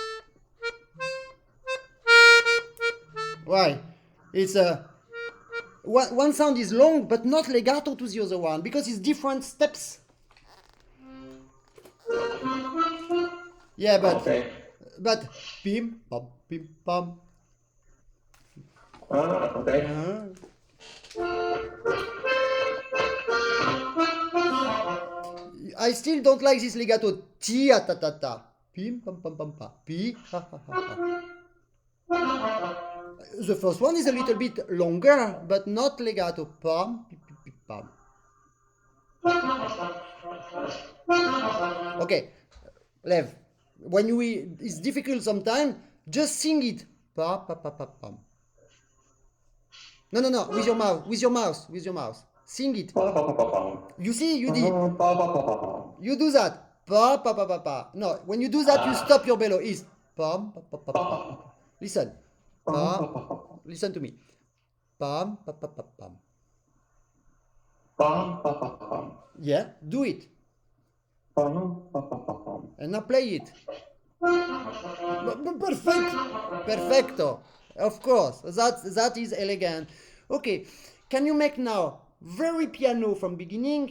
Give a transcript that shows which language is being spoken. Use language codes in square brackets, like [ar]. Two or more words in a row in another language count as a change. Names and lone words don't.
[en] Why? It's a one sound is long, but not legato to the other one because it's different steps. Yeah, but pim pam pim pam. Okay. I still don't like this legato. Tia ta ta ta. Pim pam pam pam pa. Pi ha ha ha ha. The first one is a little bit longer, but not legato. Pam pi pi pi pam. Okay, Lev. When it's difficult sometimes. Just sing it. Pa pa pa pa pam. No. With your mouth. With your mouth. Sing it. You see, you did. You do that. Pa pa pa pa pa. No, when you do that, you stop your bellow. Is pam pa pa pa pa. Listen. Pam. Listen to me. Pam pa pa pa pam. Yeah, do it. And now play it. Perfecto. Of course. That is elegant. Okay. Can you make now very piano from beginning?